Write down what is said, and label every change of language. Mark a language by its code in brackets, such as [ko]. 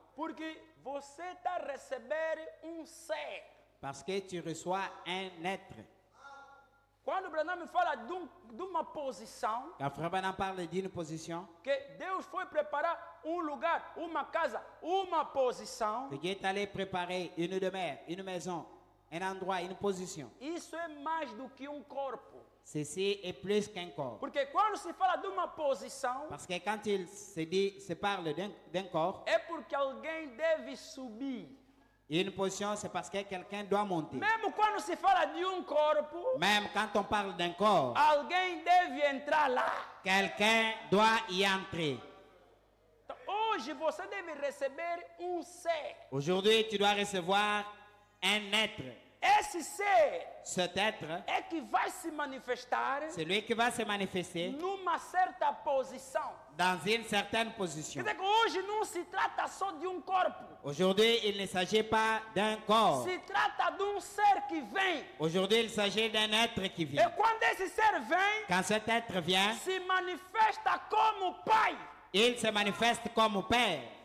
[pt] Porque você está a receber ser. [fr] Parce que tu reçois un être. [pt] Quando o Branham fala de uma posição, [fr] Quand Frère Branham parle d'une position, [pt] que Deus foi preparar um lugar, uma casa, uma posição, [fr] que Dieu est allé préparer une demeure, une maison, un endroit, une position. [pt] isso é mais do que um corpo. [fr] Ceci est plus qu'un corps. [pt] Porque quando se fala de uma posição, [fr] Parce que quand il se parle d'un corps, [pt] é porque alguém deve subir. [fr] une position, c'est parce que quelqu'un doit monter. [pt] Mesmo quando se fala de um corpo, [fr] Même quand on parle d'un corps, [pt] alguém deve entrar lá. [fr] quelqu'un doit y entrer. [pt] Então, hoje você deve receber ser. [fr] Aujourd'hui, tu dois recevoir un être. [pt] esse ser [fr] Cet être, [pt] é que vai se manifestar [fr] c'est lui qui va se manifester [pt] numa certa posição. [fr] dans une certaine [pt] Quer [fr] position. [pt] dizer que hoje não se trata só de um corpo. [fr] Aujourd'hui, il ne s'agit pas d'un corps. [pt] Se trata de um ser que vem. [fr] Aujourd'hui, il s'agit d'un être qui [pt] E [fr] vient. [pt] quando esse ser vem, [fr] Quand cet être vient, [pt] se manifesta como Pai. [fr] il se manifeste comme Père.